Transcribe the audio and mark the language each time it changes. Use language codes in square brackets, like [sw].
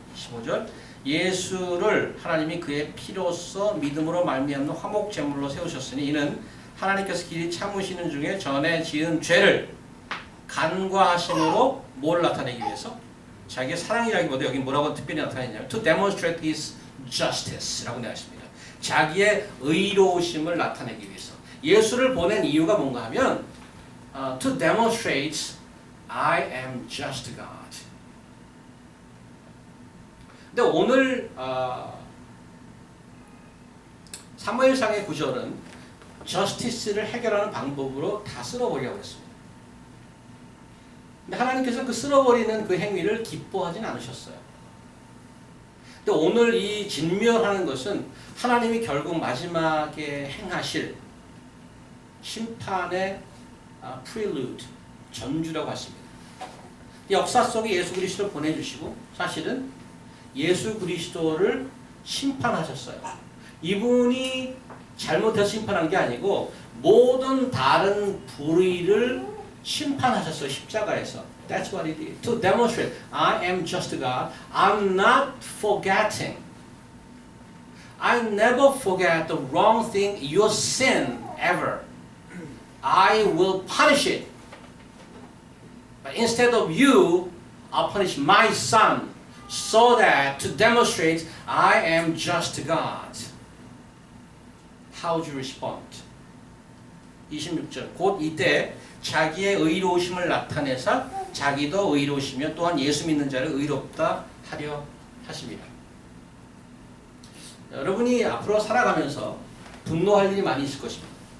[ko] 15절 예수를 하나님이 그의 피로써 믿음으로 말미암는 화목 제물로 세우셨으니 이는 하나님께서 길이 참으시는 중에 전에 지은 죄를 간과하심으로 뭘 나타내기 위해서? 자기의 사랑이라기보다 여기 뭐라고 특별히 나타내냐면 [en] to demonstrate his justice [ko] 라고 나왔습니다. 자기의 의로우심을 나타내기 위해서. 예수를 보낸 이유가 뭔가 하면 [en] to demonstrate I am just God. [ko] 근데 오늘 사무엘상의 구절은 justice를 해결하는 방법으로 다 쓸어버리라고 했습니다. 근데 하나님께서 그 쓸어버리는 그 행위를 기뻐하진 않으셨어요. 근데 오늘 이 진멸하는 것은 하나님이 결국 마지막에 행하실 심판의 prelude, 전주라고 했습니다. 역사 속에 예수 그리스도를 보내주시고 사실은 예수 그리스도를 심판하셨어요. 이분이 잘못해서 심판한 게 아니고 모든 다른 불의를 심판하셨어요. 십자가에서. [en] That's what he did. To demonstrate I am just God. I'm not forgetting. I never forget the wrong thing, your sin ever. I will punish it. But instead of you, I'll punish my son so that to demonstrate I am just God. How would you respond? 26절. [ko] 곧 이때 자기의 의로우심을 나타내사 자기도 의로우시며 또한 예수 믿는 자를 의롭다 하려 하십니다. 여러분이 앞으로 살아가면서 분노할 일이 많이 있을 것입니다.